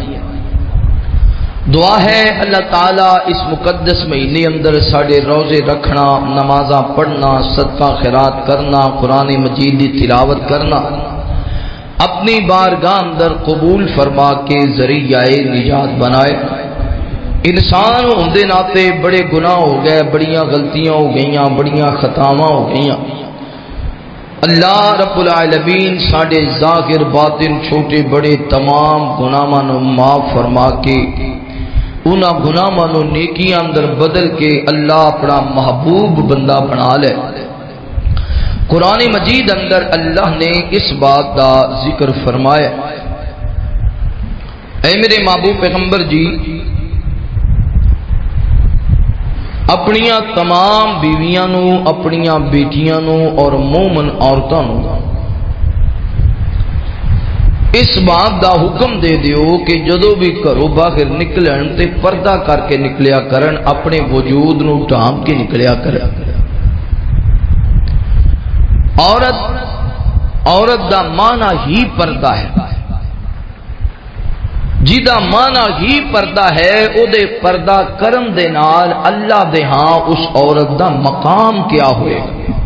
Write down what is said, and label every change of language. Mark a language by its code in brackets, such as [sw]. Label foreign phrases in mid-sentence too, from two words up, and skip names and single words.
[pa] دعا ہے اللہ تعالیٰ اس مقدس مہینے اندر ساڑے روزے رکھنا، نمازاں پڑھنا، صدقہ خیرات کرنا، قرآن مجید دی تلاوت کرنا اپنی بارگاہ اندر قبول فرما کے ذریعہ نجات بنائے. انسان ہوندے ناتے بڑے گناہ ہو گئے، بڑیاں غلطیاں ہو گئیاں، بڑیاں خطاواں ہو گئیاں. اللہ [ar] رب العالمین [pa] ساڑے ظاہر باطن چھوٹے بڑے تمام گناہاں نو معاف فرما کے انہاں گناہاں نو نیکیاں اندر بدل کے اللہ اپنا محبوب بندہ بنا لے. قرآن مجید اندر اللہ نے اس بات کا ذکر فرمایا، اے میرے محبوب پیغمبر جی اپنیاں تمام بیویاں نو، اپنیاں بیٹیاں نو اور مومن عورتاں نو اس بات دا حکم دے دیو کہ جدو بھی گھروں باہر نکلن تے پردہ کر کے نکلیا کرن، اپنے وجود نو ڈھانپ کے نکلیا کرن. عورت دا معنی ہی پردہ ہے. جدا مانا ہی پردہ ہے او دے پردہ کرم دے نال اللہ دے ہاں اس عورت دا مقام کیا ہوئے گا۔